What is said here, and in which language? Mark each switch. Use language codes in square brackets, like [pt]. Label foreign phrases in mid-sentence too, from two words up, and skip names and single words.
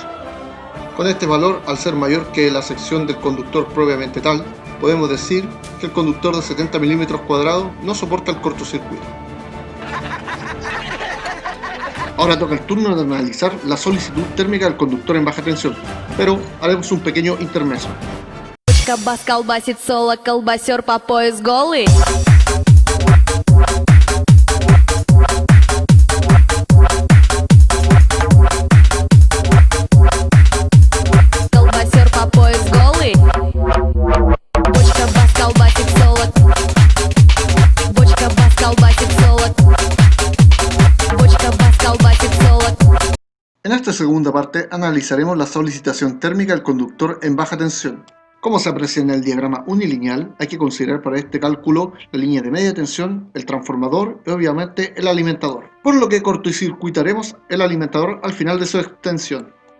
[es] Con este valor, al ser mayor que la sección del conductor propiamente tal, podemos decir que el conductor de 70 milímetros cuadrados no soporta el cortocircuito. Ahora toca el turno de analizar la solicitud térmica del conductor en baja tensión, pero haremos un pequeño intermezzo. [ru] Бас колбасит соло, колбасер по пояс голый. Колбасер по пояс голый. Бочка бас колбасит соло. Бочка бас колбасит соло. Бочка бас колбасит соло. [es] En esta segunda parte analizaremos la solicitación térmica del conductor en baja tensión. Como se aprecia en el diagrama unilineal, hay que considerar para este cálculo la línea de media tensión, el transformador y obviamente el alimentador, por lo que cortocircuitaremos el alimentador al final de su extensión.